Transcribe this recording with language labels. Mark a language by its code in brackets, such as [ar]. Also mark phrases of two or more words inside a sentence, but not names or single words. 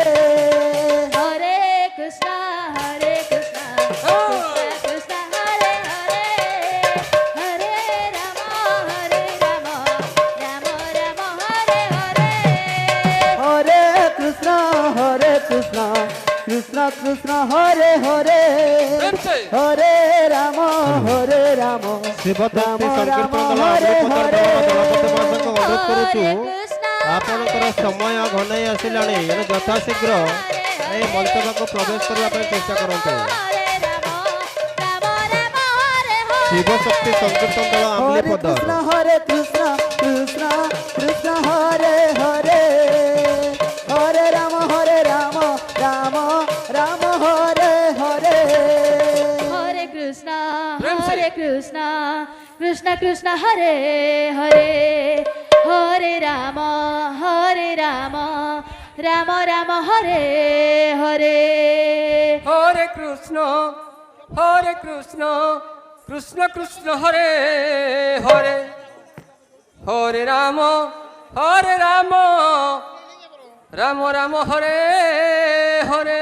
[sa] हरे कृष्ण, कृष्ण कृष्ण, हरे हरे, हरे राम, राम राम, हरे हरे. Hare Krishna, কৃষ্ণ কৃষ্ণ কৃষ্ণ হরে হরে [hi] प्रेम से [sa] হরে রাম হরে রাম [or] ଶିବଭକ୍ତି ରାମ ସଂକୀର୍ତ୍ତନ [sa] ହରେ ହରେ [or] ଦଳପତିମାନଙ୍କୁ ଅନୁରୋଧ କରୁଛୁ [sa] ହରେ କୃଷ୍ଣ [or] ଆପଣଙ୍କର ସମୟ ଘନେଇ ଆସିଲାଣି ଏଣୁ ଯଥାଶୀଘ୍ର ଏହି ମଞ୍ଚ ପାଖକୁ ପ୍ରବେଶ କରିବା ପାଇଁ ଚେଷ୍ଟା କରନ୍ତୁ [sa] ହରେ ରାମ ରାମ ରାମ ହରେ ହରେ [or] ଶିବଶକ୍ତି ସଂକୀର୍ତ୍ତନ ଦଳ [sa] হরে [or] ଆମ୍ଲିପଦର [sa] কৃষ্ণ হরে কৃষ্ণ কৃষ্ণ কৃষ্ণ হরে হরে হরে রাম রাম রাম হরে হরে हरे कृष्णा [hi] प्रेम से। [sa] हरे कृष्णा कृष्णा कृष्णा हरे हरे हरे राम राम राम हरे हरे हरे कृष्ण कृष्ण कृष्ण हरे हरे हरे राम राम राम हरे हरे